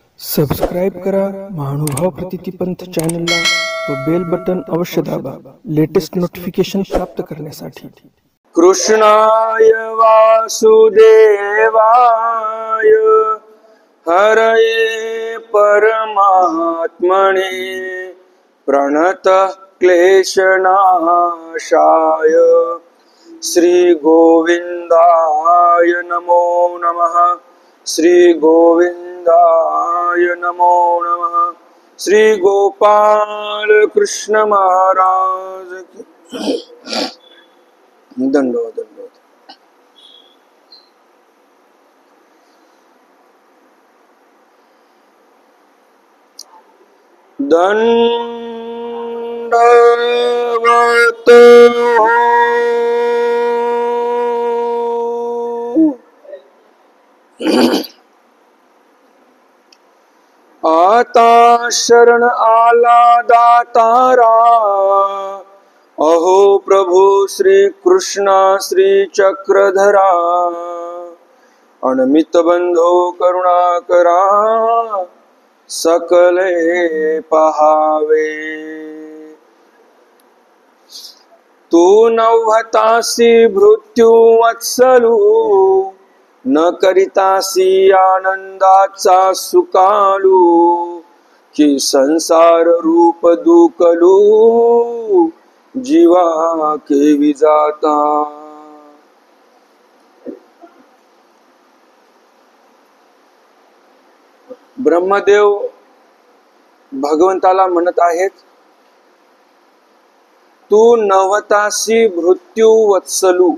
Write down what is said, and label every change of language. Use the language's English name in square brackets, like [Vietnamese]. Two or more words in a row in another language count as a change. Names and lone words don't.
[Marathi] सबस्क्राईब करा महानुभाव प्रतितीपंथ चॅनलला व [English] bell button [Marathi] अवश्य दाबा [English] latest notification [Marathi] प्राप्त करण्यासाठी। [Sanskrit] कृष्णाय वासुदेवाय हरये परमात्मने प्रणत क्लेशनाशाय श्री गोविंदाय नमो नमः। श्री गोविंदाय नमो नमः। [Hindi] श्री गोपाल कृष्ण महाराज की दंडवत दंडवत। [Marathi] दंडवत आता शरण आला दातारा अहो प्रभु श्री कृष्णा श्री चक्रधरा अनमित बंधो करुणा करा सकले पहावे। तू नव्हतासी मृत्यू वत्सलू न करितासी आनंदाचा सुकालू कि संसार रूप दुकलू जीवा केवी जाता। ब्रह्मदेव भगवंताला म्हणत आहेत, तू नव्हतासी मृत्यू वत्सलू।